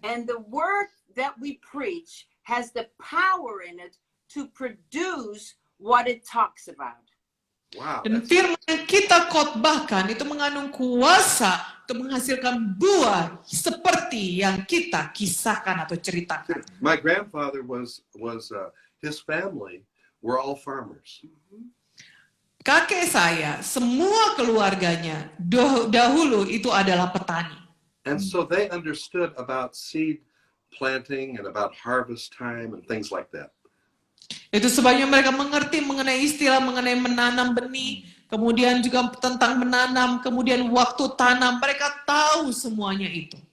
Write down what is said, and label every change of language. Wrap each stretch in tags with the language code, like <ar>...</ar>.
<en>And the word that we preach has the power in it to produce what it talks about. Wow.</en> <id>Dan firman yang kita khotbahkan itu mengandung kuasa untuk menghasilkan buah seperti yang kita kisahkan atau ceritakan.</id> <en>My grandfather was his family were all farmers.</en> <id>Kakek saya, semua keluarganya dahulu itu adalah petani.</id> <en>And so they understood about seed planting and about harvest time and things like that.</en> <id>Itu sebabnya mereka mengerti mengenai istilah mengenai menanam benih, kemudian juga tentang menanam, kemudian waktu tanam, mereka tahu semuanya itu.</id>